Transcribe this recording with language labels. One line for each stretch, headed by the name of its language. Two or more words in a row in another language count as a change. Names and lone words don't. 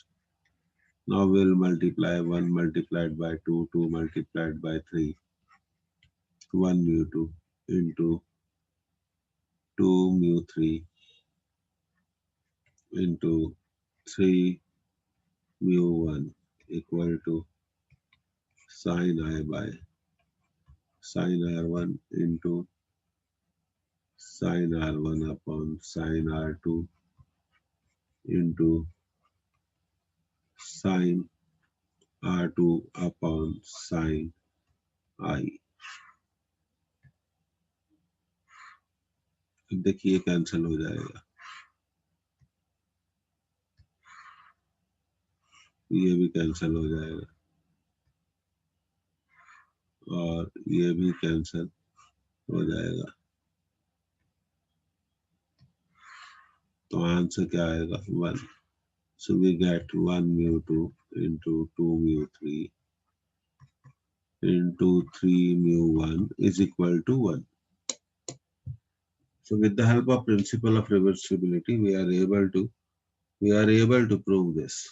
English: Now we'll multiply 1 multiplied by 2, 2 multiplied by 3, 1 mu 2 into 2 mu 3 into 3 mu 1 equal to sin I by sin R1 into sin R1 upon sin R2 into sin R2 upon sin I.
Hindi: अब देखिए कैंसिल हो जाएगा, ये भी कैंसिल हो जाएगा और ये भी कैंसिल हो जाएगा. तो आंसर क्या आएगा 1.
English: So we get 1 mu 2 into 2 mu 3 into 3 mu 1 is equal to 1. So with the help of principle of reversibility, we are able to prove this.